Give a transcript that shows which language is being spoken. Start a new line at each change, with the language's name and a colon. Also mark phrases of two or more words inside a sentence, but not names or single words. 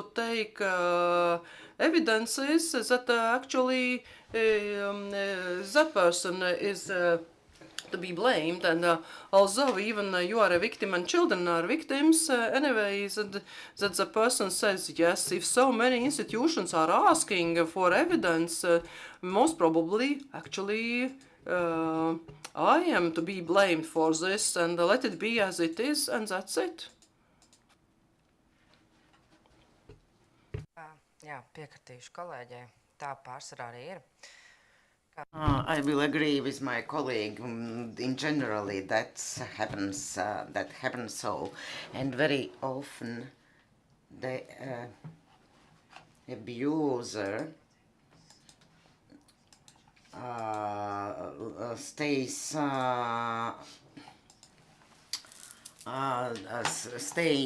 English: take evidences that actually that person is to be blamed, and although even you are a victim and children are victims, anyways, that the person says yes, if so many institutions are asking for evidence, most probably actually I am to be blamed for this, and let it be as it is, and that's it.
Latvian: Jā, piekritīšu kolēģei. Tā pārsvarā arī ir.
English: I will agree with my colleague. In generally, that happens so, and very often the abuser stays stay